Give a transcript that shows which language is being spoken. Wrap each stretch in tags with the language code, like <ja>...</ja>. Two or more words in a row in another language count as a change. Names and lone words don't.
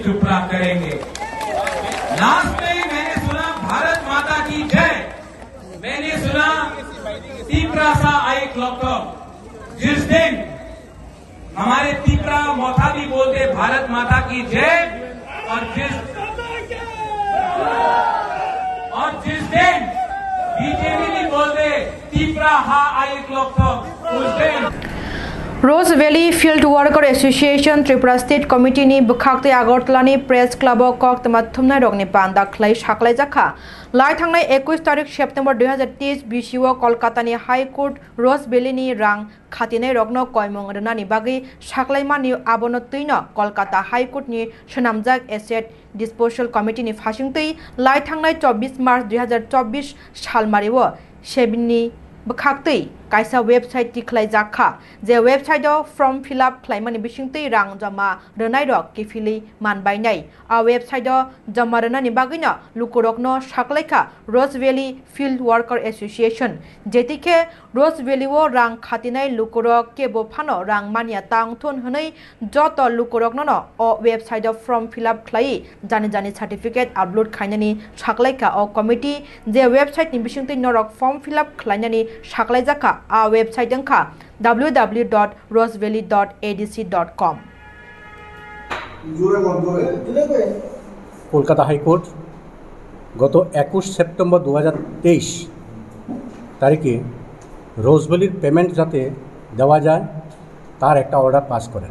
<hi>त्रिपुरा करेंगे लास्ट में मैंने सुना भारत माता की जय मैंने सुना तिपरासा आई क्लॉक जिस दिन हमारे तिपरा मोथा भी बोलते भारत माता की जय और जिस दिन बीजेपी भी बोलते तिपरा हा आई क्लॉक उस दिन</hi> <trp>Rose Valley Field Worker Association Tripura State Committee ni bukhakte Agartala ni Press Club kok temat thumnai rok ni panda khlai saklai jakha lai thangnai 21 tarikh September 2023 BCO Kolkata ni High Court Rose Valley ni rang khatinai rokno koimong rena ni bagi saklai mani abono tuino Kolkata High Court ni shanamjak Asset Disposal Committee ni phasingtei lai thangnai 24 March 2024 salmariwo sebini bukhakte kaisa website ti khlai jakha je website o form fill up khlaimani bisingtei rang jama renai rok kifili manbai nai a website o jama renani bagina lukurokno saklaikha Rose Valley Field Worker Association jetike Rose Valley o rang khatinai lukurok kebo phano rang mania tang thon hwnai joto lukurokno no o website o form fill up khlai jani certificate upload khainani saklaikha o committee je website ni bisingtei norok form fill up khlainani saklai jakha a website angkha www.rosevalley.adc.com</trp> <bn>কলকাতা হাইকোর্ট গত 21 সেপ্টেম্বর 2023 তারিখে রোজভ্যালির পেমেন্ট যাতে দেওয়া যায় তার একটা অর্ডার পাস করেন।</bn>